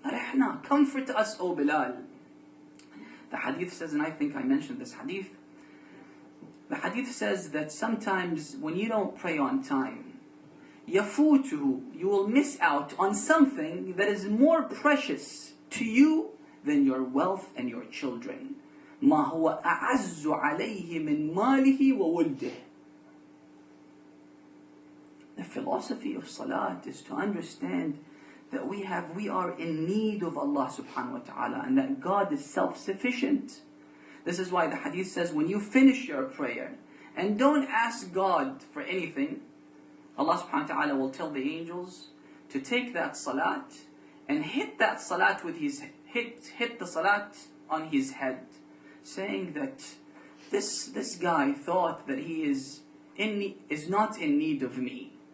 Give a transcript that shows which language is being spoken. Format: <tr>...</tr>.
<en>Arihna, comfort us, O Bilal. The hadith says, and I think I mentioned this hadith, the hadith says that sometimes when you don't pray on time, yafutuhu, you will miss out on something that is more precious to you than your wealth and your children.</en> <ar>ما هو أعز عليه من ماله وولده.</ar> <en>The philosophy of salat is to understand that we are in need of Allah subhanahu wa ta'ala, and that God is self-sufficient. This is why the hadith says, when you finish your prayer and don't ask God for anything, Allah subhanahu wa ta'ala will tell the angels to take that salat and hit that salat with his hit the salat on his head, saying that this guy thought that he is not in need of me.</en>